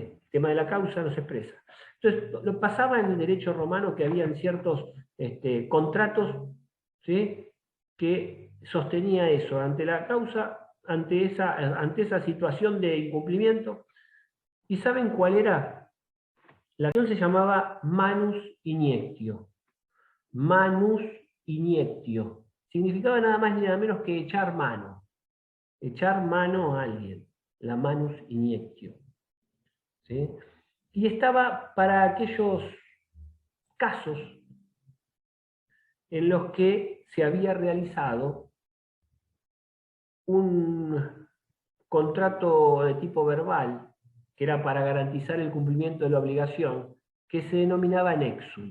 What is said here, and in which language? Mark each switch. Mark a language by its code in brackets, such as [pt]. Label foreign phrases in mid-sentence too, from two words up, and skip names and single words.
[es] El tema de la causa no se expresa. Entonces, lo pasaba en el derecho romano que habían ciertos contratos, ¿sí?, que sostenía eso, ante la causa, ante esa situación de incumplimiento. ¿Y saben cuál era? La acción se llamaba [la] manus iniectio. Manus iniectio. [es] significaba nada más ni nada menos que echar mano a alguien, la [la] manus iniectio, [es] ¿sí? Y estaba para aquellos casos en los que se había realizado un contrato de tipo verbal, que era para garantizar el cumplimiento de la obligación, que se denominaba nexum.